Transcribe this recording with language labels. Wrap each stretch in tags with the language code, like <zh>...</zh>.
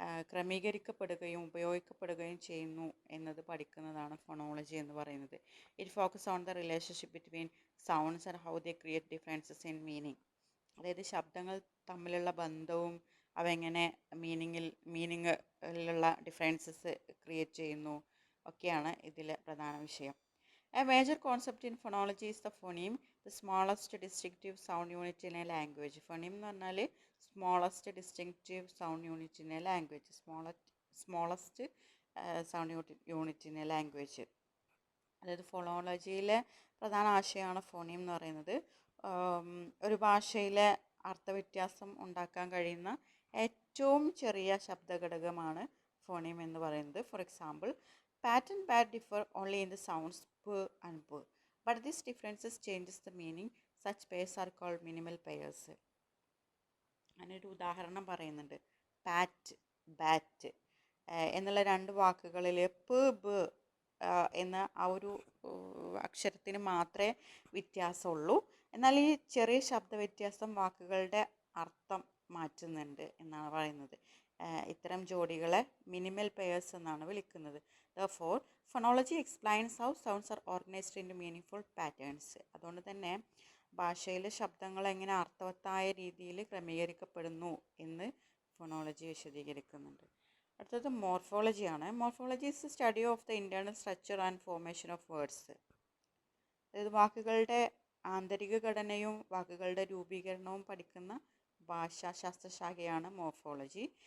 <ml>ക്രമീകരിക്കപ്പെടുകയും ഉപയോഗിക്കപ്പെടുകയും ചെയ്യുന്നു എന്നത് പഠിക്കുന്നതാണ് ഫോണോളജി എന്ന് പറയുന്നത്.</ml> <en>It focus on the relationship between sounds and how they create differences in meaning.</en> <ml>അതായത് ശബ്ദങ്ങൾ തമ്മിലുള്ള ബന്ധവും അവ എങ്ങനെ മീനിങ്ങിലുള്ള ഡിഫറൻസസ് ക്രിയേറ്റ് ചെയ്യുന്നു ഒക്കെയാണ് ഇതിലെ പ്രധാന വിഷയം.</ml> <en>A major concept in phonology is the phoneme, the smallest distinctive sound unit in a language. Phoneme</en> <ml>എന്ന് പറഞ്ഞാൽ</ml> <en>smallest distinctive sound unit in a language. Smallest sound unit in a language.</en> <ml>അതായത് ഫോണോളജിയിലെ പ്രധാന ആശയമാണ് ഫോണീം എന്ന് പറയുന്നത്. ഒരു ഭാഷയിലെ അർത്ഥവ്യത്യാസം ഉണ്ടാക്കാൻ കഴിയുന്ന ഏറ്റവും ചെറിയ ശബ്ദഘടകമാണ് ഫോണീം എന്ന് പറയുന്നത്.</ml> <en>For example, pat and pat differ only in the sounds p and b, but this differences changes the meaning. Such pairs are called minimal pairs.</en> <ml>അതിനൊരു ഉദാഹരണം പറയുന്നുണ്ട്. പാറ്റ്, ബാറ്റ് എന്നുള്ള രണ്ട് വാക്കുകളിൽ പ് ബ് എന്ന ആ ഒരു അക്ഷരത്തിന് മാത്രമേ വ്യത്യാസമുള്ളൂ. എന്നാൽ ഈ ചെറിയ ശബ്ദ വ്യത്യാസം വാക്കുകളുടെ അർത്ഥം മാറ്റുന്നുണ്ട് എന്നാണ് പറയുന്നത്. ഇത്തരം ജോഡികളെ മിനിമൽ പെയേഴ്സ് എന്നാണ് വിളിക്കുന്നത്.</ml> <en>Therefore, phonology explains how sounds are organized into meaningful patterns.</en> <ml>അതുകൊണ്ട് തന്നെ ഭാഷയിലെ ശബ്ദങ്ങൾ എങ്ങനെ അർത്ഥവത്തായ രീതിയിൽ ക്രമീകരിക്കപ്പെടുന്നു എന്ന് ഫോണോളജി വിശദീകരിക്കുന്നുണ്ട്. അടുത്തത് മോർഫോളജിയാണ്.</ml> <en>Morphology is the study of the internal structure and formation of words.</en> <ml>അതായത് വാക്കുകളുടെ ആന്തരിക ഘടനയും വാക്കുകളുടെ രൂപീകരണവും പഠിക്കുന്ന ഭാഷാശാസ്ത്രശാഖയാണ് മോർഫോളജി.</ml>